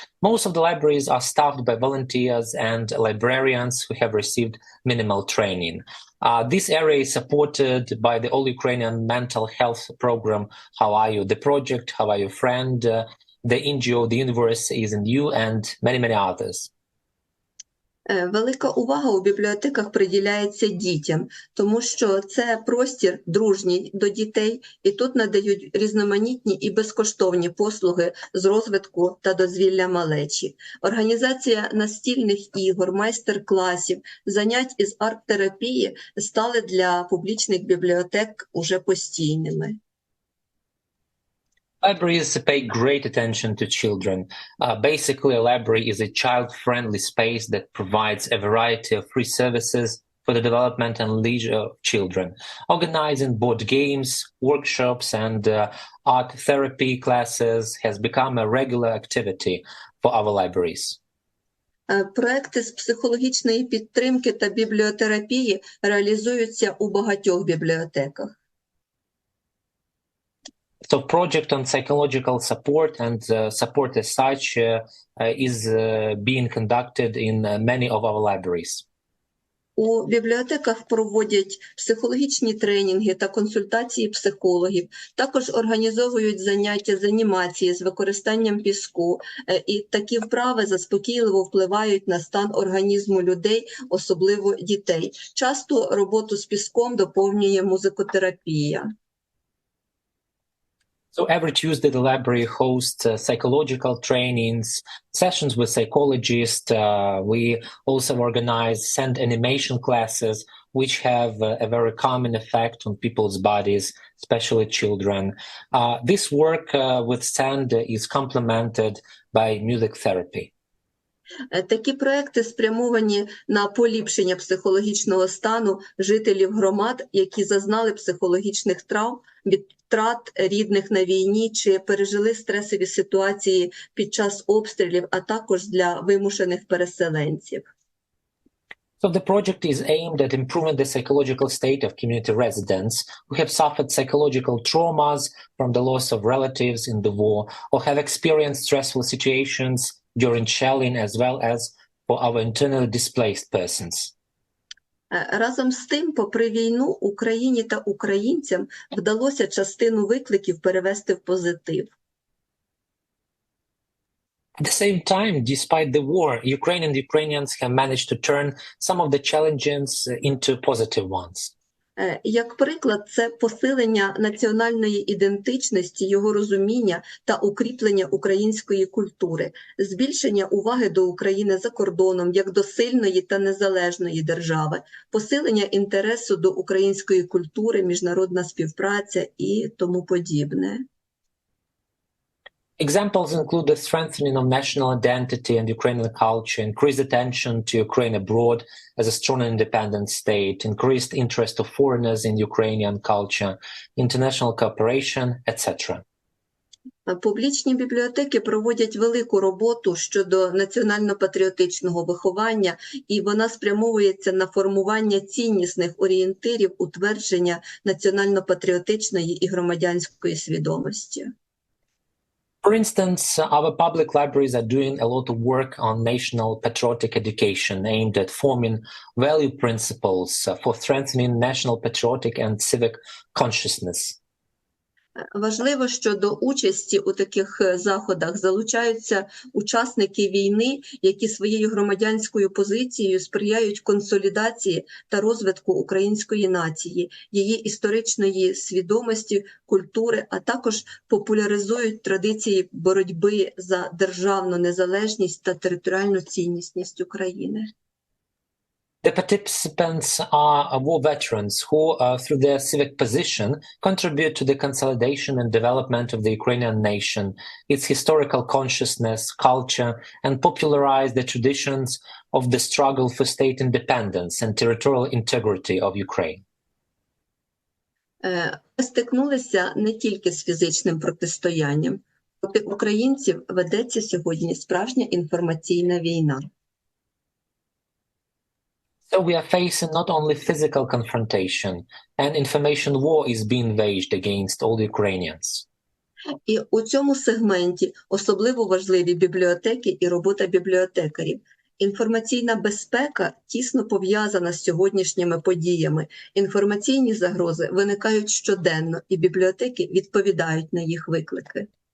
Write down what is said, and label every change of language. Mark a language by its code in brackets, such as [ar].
[en] Most of the libraries are staffed by volunteers and librarians who have received minimal training. This area is supported by the All Ukrainian Mental Health Program, How Are You? The project, How Are You Friend? The NGO, The Universe is in You, and many, many others. [uk] Велика увага у бібліотеках приділяється дітям, тому що це простір дружній до дітей, і тут надають різноманітні і безкоштовні послуги з розвитку та дозвілля малечі. Організація настільних ігор, майстер-класів, занять із арт-терапії стали для публічних бібліотек уже постійними. [en] Libraries pay great attention to children. Basically, a library is a child-friendly space that provides a variety of free services for the development and leisure of children, organizing board games, workshops, and art therapy classes has become a regular activity for our libraries. [uk] Проекти з психологічної підтримки та бібліотерапії реалізуються у багатьох бібліотеках. [en] So project on psychological support and support as such is being conducted in many of our libraries. [uk] У бібліотеках проводять психологічні тренінги та консультації психологів, також організовують заняття з анімації з використанням піску, і такі вправи заспокійливо впливають на стан організму людей, особливо дітей. Часто роботу з піском доповнює музикотерапія. [en] So every Tuesday, the library hosts psychological trainings, sessions with psychologists. We also organize sand animation classes, which have a very calming effect on people's bodies, especially children. This work with sand is complemented by music therapy. [uk] Такі проекти спрямовані на поліпшення психологічного стану жителів громад, які зазнали психологічних травм від втрат рідних на війні чи пережили стресові ситуації під час обстрілів, а також для вимушених переселенців. [en] So the project is aimed at improving the psychological state of community residents who have suffered psychological traumas from the loss of relatives in the war or have experienced stressful situations during shelling, as well as for our internally displaced persons. [uk] Разом з тим, попри війну, Україні та українцям вдалося частину викликів перевести в позитив. [en] At the same time, despite the war, Ukrainians have managed to turn some of the challenges into positive ones. [uk] Як приклад, це посилення національної ідентичності, його розуміння та укріплення української культури, збільшення уваги до України за кордоном як до сильної та незалежної держави, посилення інтересу до української культури, міжнародна співпраця і тому подібне. [en] Examples include the strengthening of national identity and Ukrainian culture, increased attention to Ukraine abroad as a strong and independent state, increased interest of foreigners in Ukrainian culture, international cooperation, etc. [uk] Публічні бібліотеки проводять велику роботу щодо національно-патріотичного виховання, і вона спрямовується на формування ціннісних орієнтирів утвердження національно-патріотичної і громадянської свідомості. [en] For instance, our public libraries are doing a lot of work on national patriotic education aimed at forming value principles for strengthening national patriotic and civic consciousness. [uk] Важливо, що до участі у таких заходах залучаються учасники війни, які своєю громадянською позицією сприяють консолідації та розвитку української нації, її історичної свідомості, культури, а також популяризують традиції боротьби за державну незалежність та територіальну цінність України. [en] The participants are war veterans who, through their civic position, contribute to the consolidation and development of the Ukrainian nation, its historical consciousness, culture, and popularize the traditions of the struggle for state independence and territorial integrity of Ukraine. [uk] Стикнулися не тільки з фізичним протистоянням. Проти українців ведеться сьогодні справжня інформаційна війна. [en] So we are facing not only physical confrontation, an information war is being waged against all Ukrainians. [uk] І у цьому сегменті особливо важливі бібліотеки і робота бібліотекарів. Інформаційна безпека тісно пов'язана з сьогоднішніми подіями. Інформаційні загрози виникають щоденно, і бібліотеки відповідають на їх виклики.